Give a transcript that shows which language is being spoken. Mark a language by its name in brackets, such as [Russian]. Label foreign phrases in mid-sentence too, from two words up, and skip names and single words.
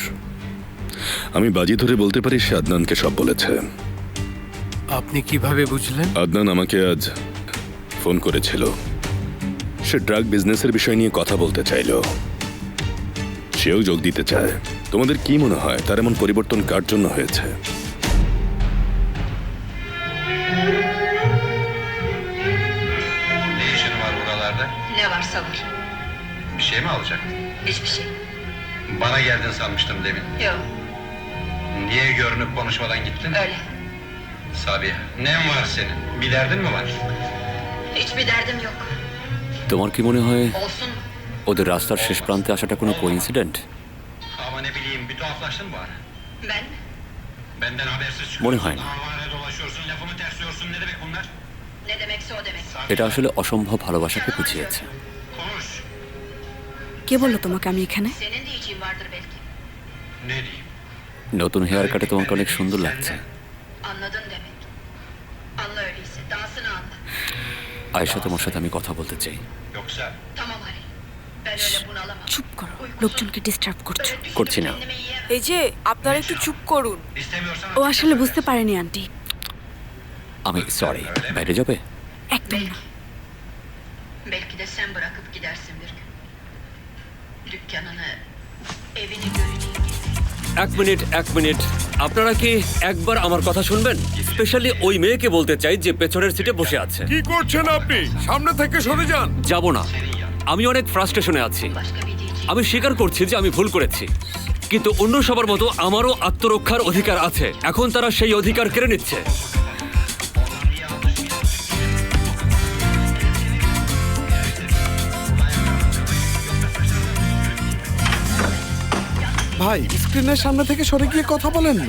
[Bangla] আমি বাজি ধরে বলতে পারি সে আদনানকে সব বলেছে। আপনি কিভাবে বুঝলেন? আদনান আমাকে আজ ফোন করেছিল। সে [English] drug business [Bangla] বিষয় নিয়ে কথা বলতে চাইল। সেও যোগ দিতে চায়। তোমাদের কি মনে হয় তার emun পরিবর্তন কার জন্য হয়েছে? [Turkish] Ne işin var buralarda? Ne varsa var. Bir şey mi alacaktın? Hiçbir şey. Bana geldin sanmıştım demin. Yok, Niye görünüp konuşmadan gittin? öyle. Sabiha, nen var senin? Bir derdin mi var? Hiçbir derdim yok. [Bangla] তোমার কি মনে হয় [Turkish] Olsun mu? [Bangla] ওদের রাস্তার শেষ প্রান্তে আসাটা কোনো কোইন্সিডেন্ট? [Turkish] Ama ne bileyim bir tuhaflaştın mı bari? Ben mi? Benden habersiz çıkıyorsun. [Bangla] মনে হয় না। [Turkish] Avare dolaşıyorsun, lafımı tersliyorsun. Ne demek bunlar? Ne demekse o demek. [Bangla] এটা আসলে অসম্ভব ভালোবাসাকে বুঝিয়েছে। [Turkish] Konuş. [Bangla] কে বললো তোমাকে আমি এখানে? [Turkish] Senin de için vardır belki. Ne diyeyim? [Bangla] নতুন হেয়ার কাটে তোমাকে অনেক সুন্দর লাগছে। [Turkish] Anladın demek. Anla öyleyse. Dahasını anla. [Bangla] আয়েশা, তোমার সাথে আমি কথা বলতে চাই। [Turkish] Yoksa Tamam Halil. Ben öyle bunalamam. [Bangla] চুপ করো, লোকজনকে ডিস্টার্ব করছো। [Turkish] Böyle [Bangla] করছি না। [Turkish] kendime yiyemem. [Bangla] এই যে আপনারা একটু চুপ করুন। [Turkish] istemiyorsan... [Bangla] ও আসলে বুঝতে পারেনি আন্টি। আমি সরি, বাইরে যাবে? একদম না। [Turkish] Belki de sen bırakıp gidersin bir gün. Dükkanını, evini göreceğin gibi. [Bangla] এক মিনিট, আপনারা কি একবার আমার কথা শুনবেন? স্পেশালি ওই মেয়েকে বলতে চাই যে পেছনের সিটে বসে আছে। কি করছেন আপনি? সামনে থেকে সরে যান। যাব না, আমি অনেক ফ্রাস্ট্রেশনে আছি। [Turkish] Başka bir diyeceğim. [Bangla] আমি স্বীকার করছি যে আমি ভুল করেছি, কিন্তু অন্য সবার মতো আমারও আত্মরক্ষার অধিকার আছে। এখন তারা সেই অধিকার কেড়ে নিচ্ছে। ভাই, স্ক্রিনের সামনে থেকে সরে গিয়ে কথা বলেন না।